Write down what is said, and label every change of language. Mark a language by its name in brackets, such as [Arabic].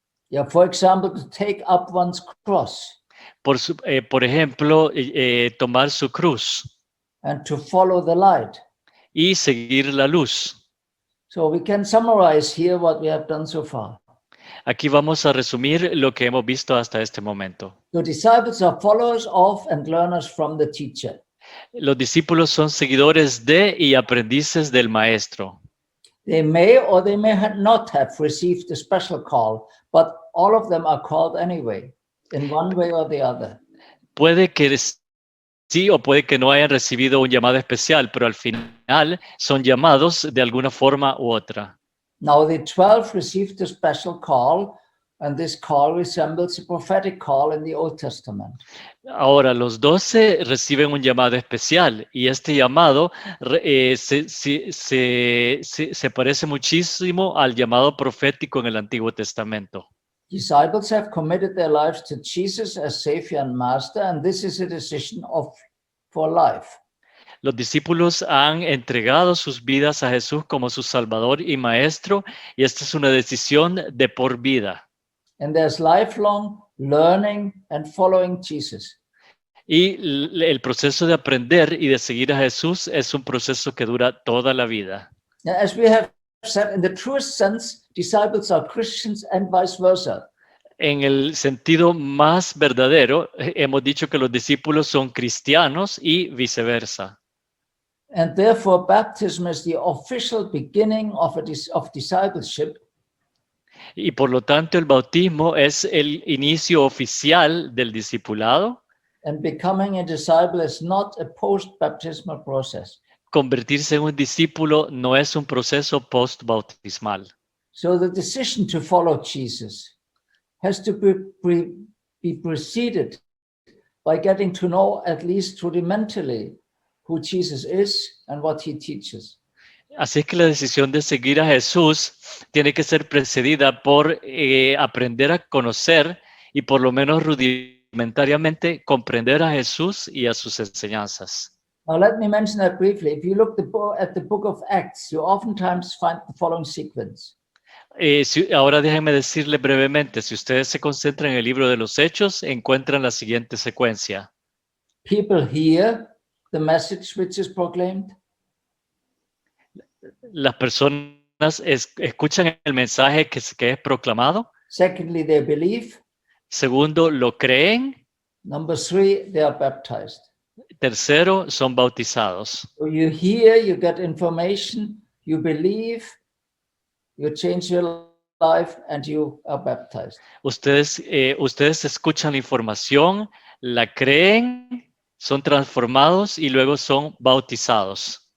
[English] Yeah, for example, to take up one's cross [Spanish] Por ejemplo, tomar su cruz [English] and to follow the light. [Spanish] y seguir la luz. [English] So we can summarize here what we have done so far. [Spanish] Aquí vamos a resumir lo que hemos visto hasta este momento. [English] The disciples are followers of and learners from the teacher. [Spanish] Los discípulos son seguidores de y aprendices del maestro. [English] They may or they may not have received a special call, but all of them are called anyway, in one way or the other. [Spanish] Puede que sí o puede que no hayan recibido un llamado especial, pero al final son llamados de alguna forma u otra. [English] Now the 12 received a special call, and this call resembles a prophetic call in the Old Testament. [Spanish] Ahora, los 12 reciben un llamado especial y este llamado se parece muchísimo al llamado profético en el Antiguo Testamento. [English] Disciples have committed their lives to Jesus as Savior and Master, and this is a decision for life. [Spanish] Los discípulos han entregado sus vidas a Jesús como su Salvador y Maestro, y esta es una decisión de por vida. [English] And there's lifelong learning and following Jesus. [Spanish] Y el proceso de aprender y de seguir a Jesús es un proceso que dura toda la vida. [English] Now, as we have said, in the truest sense, disciples are Christians and vice versa. [Spanish] En el sentido más verdadero, hemos dicho que los discípulos son cristianos y viceversa. [English] And therefore, baptism is the official beginning of discipleship. [Spanish] Y por lo tanto, el bautismo es el inicio oficial del discipulado. [English] And becoming a disciple is not a post-baptismal process. [Spanish] Convertirse en un discípulo no es un proceso post-bautismal. [English] So the decision to follow Jesus has to be preceded by getting to know, at least rudimentarily, who Jesus is and what he teaches. [Spanish] Así es que la decisión de seguir a Jesús tiene que ser precedida por aprender a conocer y por lo menos rudimentariamente comprender a Jesús y a sus enseñanzas. [English] Now let me mention that briefly. If you look at the book of Acts, you oftentimes find the following sequence. [Spanish] Ahora déjenme decirle brevemente, si ustedes se concentran en el libro de los Hechos, encuentran la siguiente secuencia. [English] People hear the message which is proclaimed. [Spanish] Las personas escuchan el mensaje que es proclamado. [English] Secondly, they believe. [Spanish] Segundo, lo creen. [English] Number 3, they are baptized. [Spanish] Tercero, son bautizados. [English] So you hear, you get information, you believe, you change your life, and you are baptized. [Spanish] Ustedes escuchan la información, la creen, son transformados y luego son bautizados.